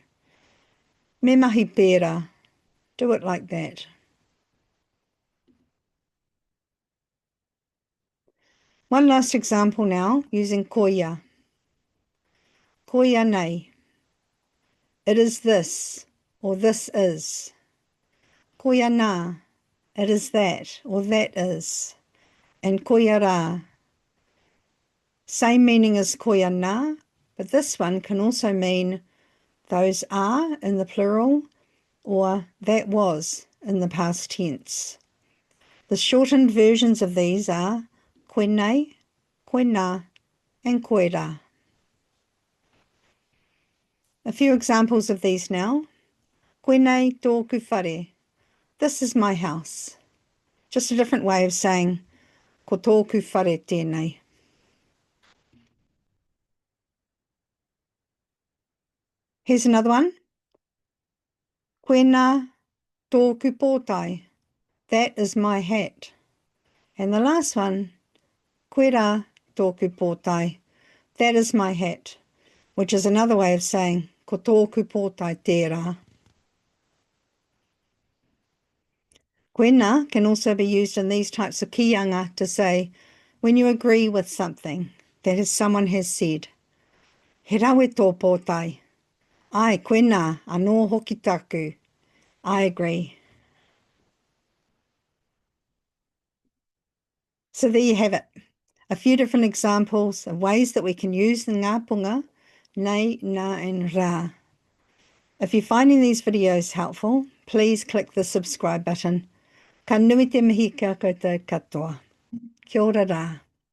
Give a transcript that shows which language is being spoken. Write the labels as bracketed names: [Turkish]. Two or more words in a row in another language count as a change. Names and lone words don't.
[Māori] Me mahi pērā. [English] Do it like that. One last example now using koia. [Māori] Koia nei. [English] It is this, or this is. Koinā. It is that, or that is. And koirā. Same meaning as koinā, but this one can also mean those are in the plural or that was in the past tense. The shortened versions of these are konei, koinā, and koirā. A few examples of these now. [Māori] Konei tōku whare. [English] This is my house. Just a different way of saying [Māori] ko tōku whare tēnei. [English] Here's another one. [Māori] Koinā tōku pōtai. [English] That is my hat. And the last one, [Māori] koirā tōku pōtai. [English] That is my hat, which is another way of saying [Māori] ko tōku pōtai tērā. [English] Koinā can also be used in these types of kianga to say when you agree with something that someone has said. [Māori] He rawe tō pōtai. Ai, koinā, anō hoki taku. [English] I agree. So there you have it. A few different examples of ways that we can use the [Māori] Ngā Punga, [English] nei, nā, and rā. If you're finding these videos helpful, please click the subscribe button. [Māori] Ka nui te mihi kia koutou katoa. Kia ora rā.